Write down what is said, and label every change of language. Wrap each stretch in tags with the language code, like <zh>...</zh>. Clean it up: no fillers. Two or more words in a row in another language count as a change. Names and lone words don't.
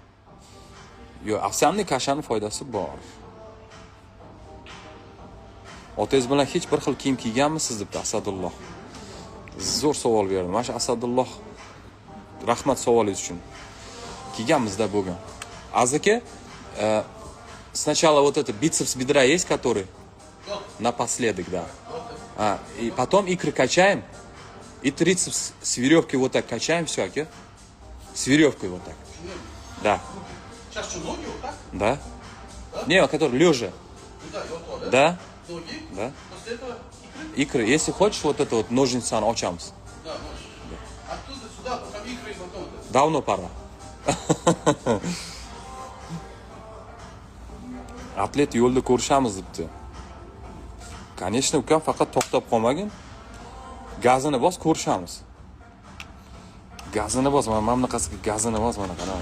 <uz>Yo'q, afsanli kashani foydasi bor. Otangiz bilan hech bir xil kiyim kiyganmisiz debdi Asadulloh. Zo'r savol berdi. Mana shu Asadulloh rahmat savolingiz uchun. Kiyganmizda bo'lgan.</uz> <ru>Azaka сначала вот это бицепс бедра есть, который напоследок, да. И потом икры качаем, и трицепс с веревкой вот так качаем, все, окей? С веревкой вот так. Да. Сейчас что, ноги вот так? Да. Не, который лежа. Да, и вот то, да? Да. Ноги. Да. После этого Икры. Если хочешь, вот это вот ножницами очамыз. да, можешь. Оттуда сюда, потом икры и потом вот это. Давно пора.</ru> <uz>Atlet yo'lda ko'rishamiz debdi. Конечно, ukam faqat to'xtab qolmagin. Gazini bos, ko'rishamiz. Gazini bos, mana bunaqasiga gazini bos, mana qara.</uz>